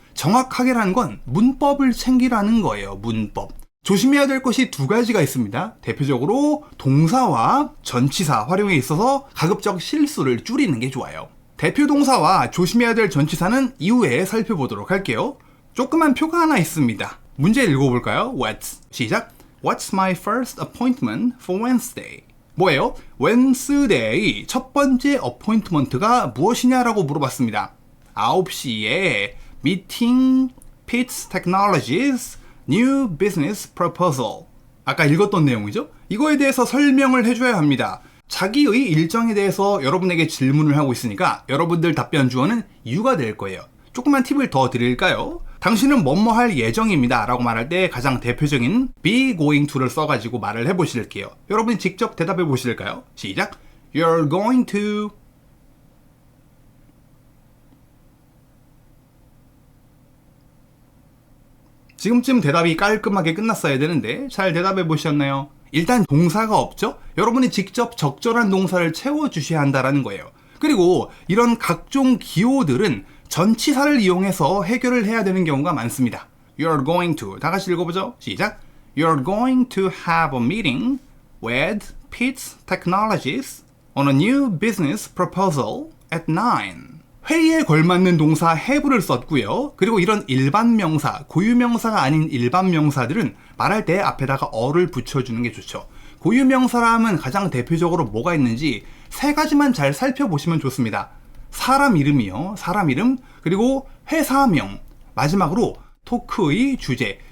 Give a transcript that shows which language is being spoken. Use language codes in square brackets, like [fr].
[ko] 정확하게라는 건 문법을 챙기라는 거예요. 문법. 조심해야 될 것이 2가지가 있습니다. 대표적으로 동사와 전치사 활용에 있어서 가급적 실수를 줄이는 게 좋아요. 대표 동사와 조심해야 될 전치사는 이후에 살펴보도록 할게요. 조그만 표가 하나 있습니다. 문제 읽어볼까요? 시작! [en] What's my first appointment for Wednesday? [ko] 뭐예요? Wednesday 첫 번째 appointment가 무엇이냐라고 물어봤습니다. 9시에 [en] Meeting Pitts Technologies New Business Proposal. [ko] 아까 읽었던 내용이죠? 이거에 대해서 설명을 해줘야 합니다. 자기의 일정에 대해서 여러분에게 질문을 하고 있으니까 여러분들 답변 주어는 you가 될 거예요. 조금만 팁을 더 드릴까요? 당신은 뭐뭐 할 예정입니다 라고 말할 때 가장 대표적인 be going to를 써가지고 말을 해보실게요. 여러분이 직접 대답해 보실까요? 시작! [en] You're going to... [ko] 지금쯤 대답이 깔끔하게 끝났어야 되는데 잘 대답해 보셨나요? 일단 동사가 없죠? 여러분이 직접 적절한 동사를 채워주셔야 한다는 거예요. 그리고 이런 각종 기호들은 전치사를 이용해서 해결을 해야 되는 경우가 많습니다. [en] You're going to, [ko] 다 같이 읽어보죠. 시작. [en] You're going to have a meeting with Pitts Technologies on a new business proposal at 9. [ko] 회의에 걸맞는 동사 have를 썼고요. 그리고 이런 일반 명사, 고유 명사가 아닌 일반 명사들은 말할 때 앞에다가 어를 붙여주는 게 좋죠. 고유 명사라 하면 가장 대표적으로 뭐가 있는지 세 가지만 잘 살펴보시면 좋습니다. 사람 이름이요. 사람 이름, 그리고 회사명, 마지막으로 토크의 주제.